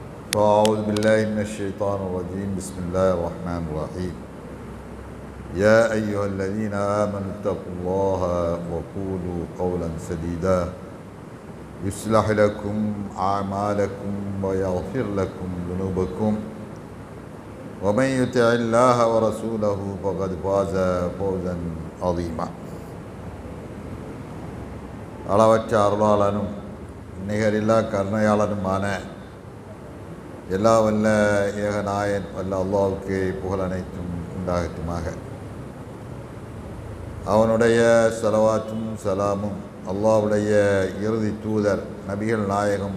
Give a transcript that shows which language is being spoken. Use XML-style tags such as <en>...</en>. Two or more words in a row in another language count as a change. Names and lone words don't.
<ar>أعوذ بالله من الشيطان الرجيم بسم الله الرحمن الرحيم يا أيها الذين آمنوا اتقوا الله وقولوا قولا سديدا يصلح لكم أعمالكم ويغفر لكم ذنوبكم ومن يطع الله ورسوله فقد فاز فوزا عظيما.</ar> <ta>அளவற்ற அருளாளனும் நிகரில்லா கருணையாளனுமான எல்லா வல்ல ஏகநாயன் வல்ல அல்லாஹ்வுக்கு புகழ் அனைத்தும் உண்டாகட்டுமாக. அவனுடைய ஸலவாத்தும் சலாமும் அல்லாஹ்வுடைய இறுதி தூதர் நபிகள் நாயகம்</ta>